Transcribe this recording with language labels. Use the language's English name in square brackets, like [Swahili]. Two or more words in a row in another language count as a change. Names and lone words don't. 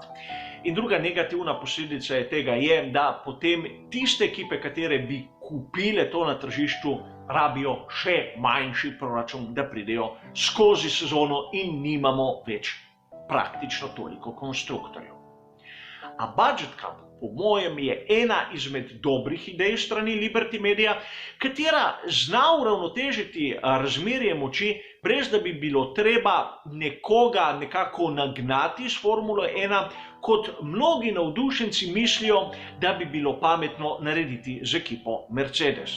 [Slovenian] In druga negativna posledica tega je, da potem tiste ekipe, katere bi kupile to na tržišču, rabijo še manjši proračun, da pridejo skozi sezono in nimamo več praktično toliko konstruktorjev. [English] A budget cap, [Slovenian] po mojem, je ena izmed dobrih idej strani Liberty Media, katera zna uravnotežiti razmerje moči, brez da bi bilo treba nekoga nekako nagnati s Formulo 1, kot mnogi navdušenci mislijo, da bi bilo pametno narediti z ekipo Mercedes.